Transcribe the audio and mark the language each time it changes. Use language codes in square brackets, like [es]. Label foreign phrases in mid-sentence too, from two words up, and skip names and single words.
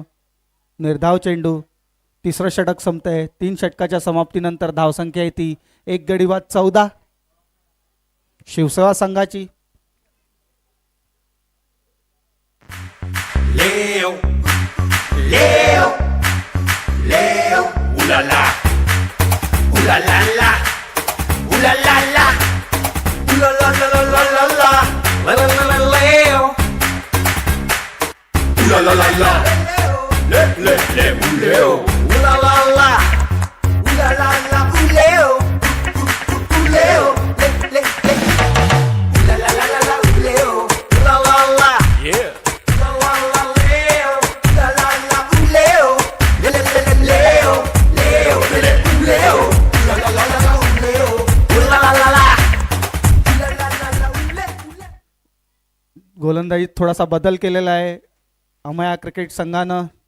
[mr] निर्धाव चेंडू. तिसरं षटक संपतंय. 3 षटकाच्या समाप्तीनंतर धावसंख्या आहे ती 1 गडी बाद 14 शिवसेना संघाची. Leo, Leo, Leo, ooh la la, ooh la la la, ooh la la la, ooh la la la la la la la, la la la la Leo, ooh la la la la, le le le ooh Leo, ooh la la la, ooh la la la ooh Leo, ooh Leo, le le le, ooh la la la la la ooh Leo, ooh la la la, yeah. गोलंदाजीत थोडासा बदल केलेला आहे अमया क्रिकेट संघानं.